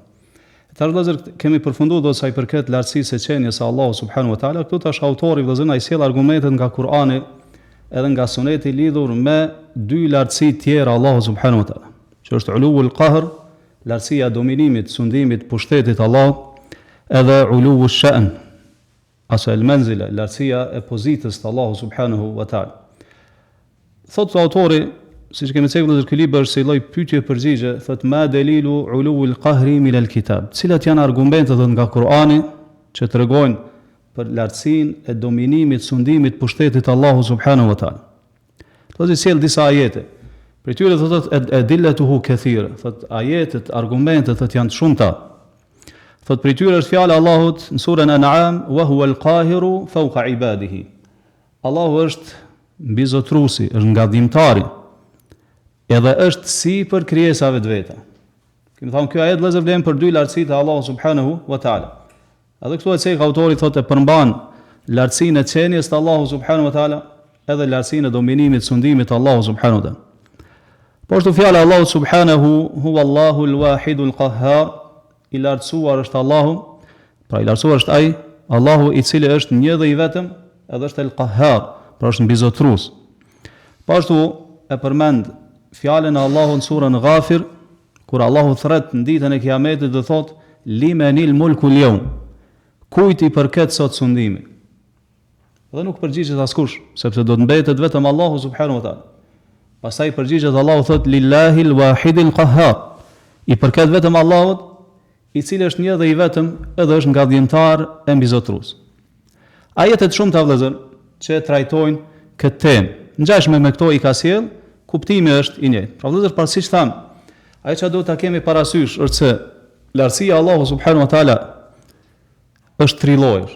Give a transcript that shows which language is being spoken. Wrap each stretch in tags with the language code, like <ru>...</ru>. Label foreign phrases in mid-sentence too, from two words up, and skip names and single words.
<sq>Tash vëllazër kemi përfunduar do sa i përket lartësisë së qenies së Allahu</sq> <ar>سبحانه وتعالى,</ar> <sq>këtu tash autori vëllazër ai sjell argumentet nga Kur'ani edhe nga Suneti lidhur me dy lartësi tjera Allahu</sq> <ar>سبحانه وتعالى,</ar> <sq>që është</sq> <ar>علو القهر,</ar> <sq>lartësia e dominimit, sundimit, pushtetit Allahut, edhe</sq> <ar>علو الشأن,</ar> <sq>ose</sq> <ar>المنزلة,</ar> <sq>lartësia e pozitës të Allahu</sq> <ar>سبحانه وتعالى.</ar> <sq>Thotë autori, siç kemi thënë në këtë libër, si lloj pyetje përgjigje, thotë</sq> <ar>ما دليل علو القهر من الكتاب.</ar> <sq>Cilat janë argumentet nga Kur'ani që tregojnë për lartësinë e dominimit, sundimit, pushtetit të Allahu</sq> <ar>سبحانه وتعالى.</ar> <sq>Thotë sjell disa ajete. Për tyre thotë</sq> <ar>أدلته كثيرة.</ar> <sq>Thotë ajetet, argumentet thotë janë të shumta. Thotë për tyre është fjala e Allahut në surën An'am,</sq> <ar>وهو القاهر فوق عباده.</ar> <sq>Allahu është mbizotruesi, është ngadhimtari, edhe është si për krijesave të veta. Kemi thënë kjo ajet vëllezër vlen për dy lartësitë e Allahu</sq> <ar>سبحانه وتعالى.</ar> <sq>Edhe këtu e cek autori thotë e përmban lartësinë e qenies të Allahu</sq> <ar>سبحانه وتعالى,</ar> <sq>edhe lartësinë e dominimit, sundimit të Allahu</sq> <ar>سبحانه وتعالى.</ar> <sq>Po ashtu fjala e Allahut</sq> <ar>سبحانه هو الله الواحد القهار,</ar> <sq>i lartësuar është Allahu, pra i lartësuar është ai, Allahu i cili është një dhe i vetëm, edhe është el-qahhar, pra është mbizotrues. Po ashtu e përmend fjalën e Allahut në surën Ghafir, kur Allahu thret në ditën e Kiametit dhe thot</sq> <ar>لمن الملك اليوم,</ar> <sq>kujt i përket sot sundimi. Dhe nuk përgjigjet askush, sepse do të mbetet vetëm Allahu</sq> <ar>سبحانه وتعالى.</ar> <sq>Pastaj përgjigjet Allahu thot</sq> <ar>لله الواحد القهار,</ar> <sq>i përket vetëm Allahut, i cili është një dhe i vetëm, edhe është ngadhjemtar e mbizotrues. Ajetet shumë të vëllezër që trajtojnë këtë temë, ngjashme me këto i ka sjell, kuptimi është i njëjtë. Pra vëllezër, para siç tham, ajo që do ta kemi parasysh është se lartësia e Allahu</sq> <ar>سبحانه وتعالى</ar> <sq>është tri llojesh.</sq>